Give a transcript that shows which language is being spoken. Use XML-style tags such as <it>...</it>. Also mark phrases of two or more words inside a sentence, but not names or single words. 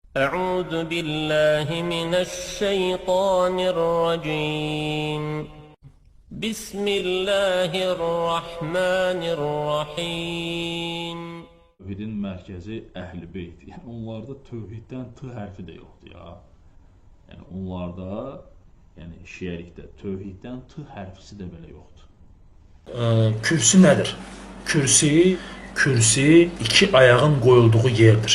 <ar>أعوذ بالله من الشيطان الرجيم بسم الله الرحمن الرحيم</ar> <az>Tövhidin mərkəzi Əhl-i Beyt. Yəni onlarda tövhiddən t hərfi də yoxdur ya. Yəni onlarda, yəni şiəlikdə tövhiddən t hərfisi də belə yoxdur. Kürsi nədir? Kürsi iki ayağın qoyulduğu yerdir.</az>